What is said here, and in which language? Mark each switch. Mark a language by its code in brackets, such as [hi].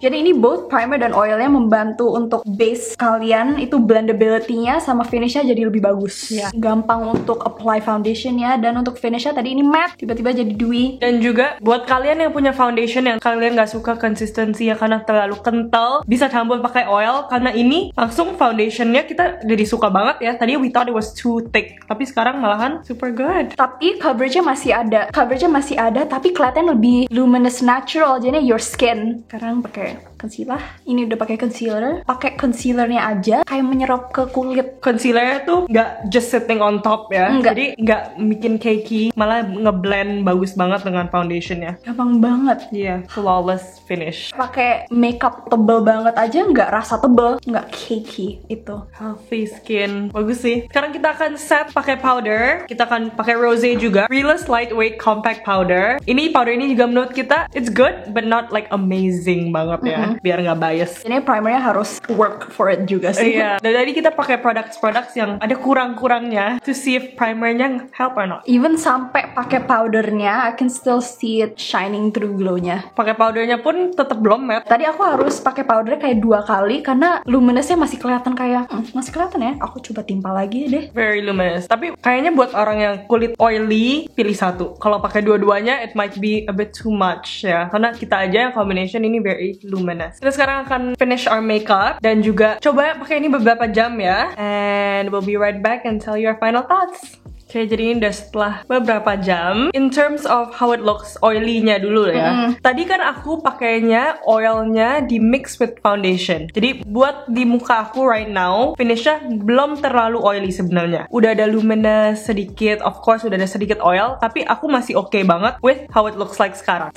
[id] Jadi ini [en] both [id] primer dan oilnya membantu untuk base kalian itu blendability-nya sama finishnya jadi lebih bagus. [en] Yeah. [id] Gampang untuk apply foundationnya, dan untuk finishnya tadi ini matte, tiba-tiba jadi dewy. Dan juga buat kalian yang punya foundation yang kalian gak suka konsistensinya karena terlalu kental, bisa campur pakai oil karena ini langsung foundationnya kita jadi suka banget ya. Tadi [en] we thought it was too thick, [id] tapi sekarang malahan [en] super good. [id] Tapi coveragenya masih ada, tapi kelihatan lebih luminous natural, jadi [en] your skin. [id] Sekarang pakai concealer. Ini udah pakai concealer. Pakai concealernya aja kayak menyerap ke kulit. Concealernya tuh nggak [en] just sitting on top [id] ya. Enggak. Jadi nggak bikin cakey, malah ngeblend bagus banget dengan foundationnya. Gampang banget. Iya, [en] flawless finish. [id] Pakai makeup tebel banget aja nggak rasa tebel, nggak cakey itu. Healthy skin, bagus sih. Sekarang kita akan set pakai powder. Kita akan pakai Rose juga. Realist Lightweight Compact Powder. Ini powder ini juga menurut kita [en] it's good, but not like amazing [id] banget ya. Biar nggak bias. Ini primernya harus work for it juga sih. Iya. Dan tadi kita pakai products yang ada kurang-kurangnya [en] to see if [id] primernya [en] help or not. [id] Even sampai pakai powdernya, [en] I can still see it shining through [id] glownya. Pakai powdernya pun tetap belum matte. Tadi aku harus pakai powder kayak 2 kali karena luminousnya masih kelihatan kayak masih kelihatan ya. Aku coba timpal lagi deh. [en] Very luminous. [id] Tapi kayaknya buat orang yang kulit oily pilih satu. Kalau pakai dua-duanya [en] it might be a bit too much [id] ya. Karena kita aja yang combination ini [en] very luminous. [id] Kita sekarang akan [en] finish our makeup [id] dan juga coba pakai ini beberapa jam ya. [en] And we'll be right back and tell you our final thoughts. [id] Oke, jadi ini udah setelah beberapa jam. [en] In terms of how it looks, [id] oily-nya dulu ya. Tadi kan aku pakainya oilnya di [en] mix with foundation. [id] Jadi buat di muka aku [en] right now, [id] finishnya belum terlalu oily sebenarnya. Udah ada luminous sedikit, [en] of course [id] udah ada sedikit oil, tapi aku masih oke banget [en] with how it looks like [id] sekarang.